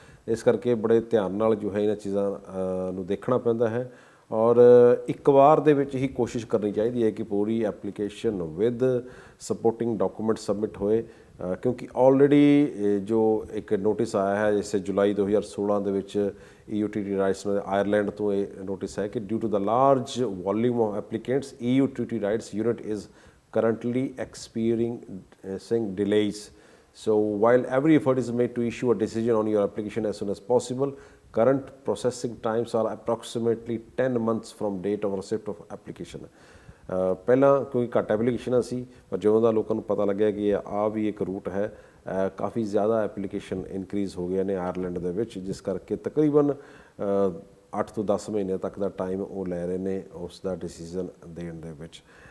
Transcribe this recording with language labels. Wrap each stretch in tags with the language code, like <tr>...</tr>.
<pa>ਇਸ ਕਰਕੇ ਬੜੇ ਧਿਆਨ ਨਾਲ ਜੋ ਹੈ ਇਹਨਾਂ ਚੀਜ਼ਾਂ ਨੂੰ ਦੇਖਣਾ ਪੈਂਦਾ ਹੈ, ਔਰ ਇੱਕ ਵਾਰ ਦੇ ਵਿੱਚ ਹੀ ਕੋਸ਼ਿਸ਼ ਕਰਨੀ ਚਾਹੀਦੀ ਹੈ ਕਿ ਪੂਰੀ application with supporting document submit ਹੋਏ, ਕਿਉਂਕਿ ਆਲਰੇਡੀ ਜੋ ਇੱਕ ਨੋਟਿਸ ਆਇਆ ਹੈ ਇਸੇ ਜੁਲਾਈ 2016 ਦੇ ਵਿੱਚ EUTT ਰਾਈਟਸ ਆਇਰਲੈਂਡ ਤੋਂ ਇਹ ਨੋਟਿਸ ਹੈ ਕਿ</pa> <en>Due to the large volume of applicants EUTT rights unit is currently experiencing delays. So while every effort is made to issue a decision on your application as soon as possible, current processing times are approximately 10 months from date of receipt of application.</en> <pa>ਪਹਿਲਾਂ ਕਿਉਂਕਿ ਘੱਟ ਐਪਲੀਕੇਸ਼ਨਾਂ ਸੀ, ਪਰ ਜਦੋਂ ਦਾ ਲੋਕਾਂ ਨੂੰ ਪਤਾ ਲੱਗਿਆ ਕਿ ਆਹ ਵੀ ਇੱਕ ਰੂਟ ਹੈ, ਕਾਫੀ ਜ਼ਿਆਦਾ ਐਪਲੀਕੇਸ਼ਨ ਇਨਕਰੀਜ਼ ਹੋ ਗਏ ਨੇ ਆਇਰਲੈਂਡ ਦੇ ਵਿੱਚ, ਜਿਸ ਕਰਕੇ ਤਕਰੀਬਨ 8 ਤੋਂ 10 ਮਹੀਨੇ ਤੱਕ ਦਾ ਟਾਈਮ ਉਹ ਲੈ ਰਹੇ ਨੇ ਉਸ ਦਾ ਡਿਸੀਜ਼ਨ ਦੇਣ ਦੇ ਵਿੱਚ।</pa>